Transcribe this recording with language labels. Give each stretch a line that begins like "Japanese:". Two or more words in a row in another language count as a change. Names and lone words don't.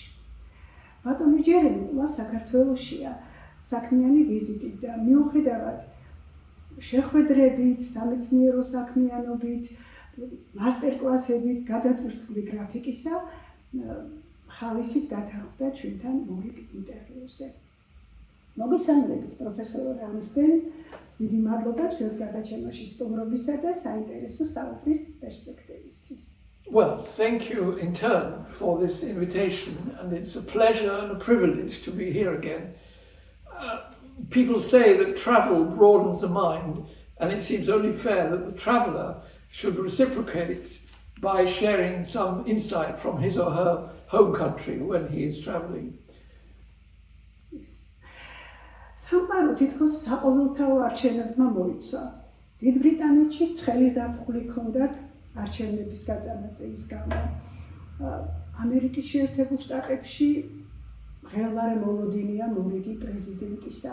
Georgian: ბატონი ჯერემი კვლავ საქართველოშია საქმიანი ვიზიტით და მიუხედავად შეხვედრებით, სამეცნიერო საქმიანობით, მასტერკლასებით, გადაწყვეტილი გრაფიკისა, ხალისით დათანხმდა ჩვენთან მორიგ ინტერვიუზე. მოგესალმებით, პროფესორ რამსდენ, დიდი მადლობა ჩვენს გადაცემაში სტუმრობისა და საინტერესო საუბრის პერსპექტივისთვის.
English: Well, thank you in turn for this invitation, and it's a pleasure and a privilege to be here again. People say that travel broadens the mind, and it seems only fair that the traveller should reciprocate by sharing some insight from his or her home country when he is travelling.
Georgian: სამყარო თითქოს საყოველთაო არჩევნებმა მოიცვა. დიდ ბრიტანეთში ცხელი ზაფხული ჰქონდათ არჩევნების გაწამაწევის გამო. ამერიკის შეერთებულ შტატებში მღელვარე მოლოდინია მორიგი პრეზიდენტისა.